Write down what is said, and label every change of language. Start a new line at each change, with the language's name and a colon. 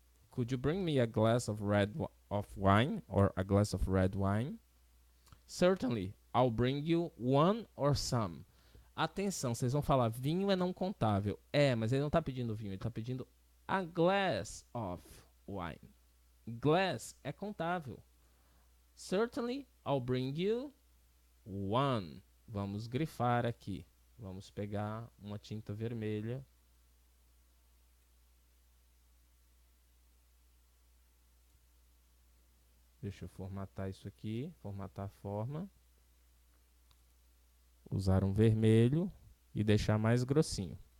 English: Could you bring me a glass of wine? Or a glass of red wine? Certainly. I'll bring you one or some.
Portuguese: Atenção, vocês vão falar, vinho é não contável. É, mas ele não está pedindo vinho, ele está pedindo
English: a glass of wine.
Portuguese: Glass é contável.
English: Certainly, I'll bring you one.
Portuguese: Vamos grifar aqui. Vamos pegar uma tinta vermelha. Deixa eu formatar isso aqui, formatar a forma. Usar um vermelho e deixar mais grossinho.